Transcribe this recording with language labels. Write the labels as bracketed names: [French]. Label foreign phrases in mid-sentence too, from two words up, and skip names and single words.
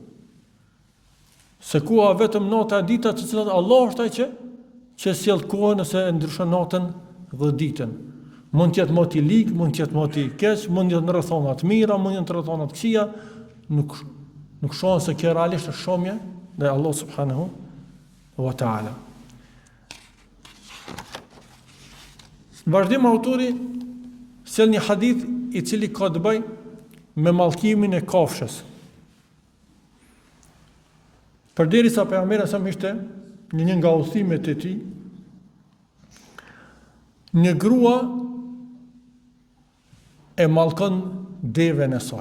[Albanian] Se koha vetëm nata e dita të cilat Allah është ai që sjell kohën ose e ndryshon natën dhe ditën. Mund të jetë moti lig, mund të jetë moti keq, mund të jetë në rrethona të mira, mund të jetë në rrethona të këqija, nuk shohën se kjo realisht është shomje dhe Allah [Arabic] سبحانه وتعالى. [Albanian] Në vazhdim autori sjell një hadith i cili ka të bëjë me mallkimin e kafshës. Përderisa pejgamberi sa ishte në një nga udhëtimet e tij, një grua e mallkon devën e saj.